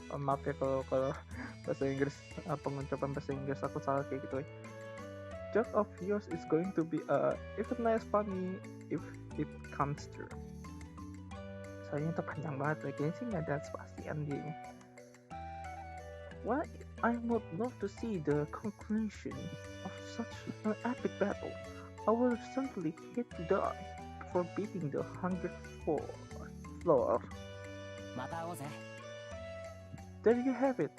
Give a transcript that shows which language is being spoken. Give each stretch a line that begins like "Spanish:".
Indonesian: Maaf ya kalau bahasa Inggris, pengucapan bahasa Inggris aku salah kayak gitu ya.
English: Joke of yours is going to be even less funny if it comes true.
Indonesian: Soalnya itu panjang banget, kayaknya sih nggak ada spasian dia.
English: Well, I would love to see the conclusion of such an epic battle. I will certainly hate to die before beating the 100th floor.
Japanese: また会おうぜ。
English: There you have it.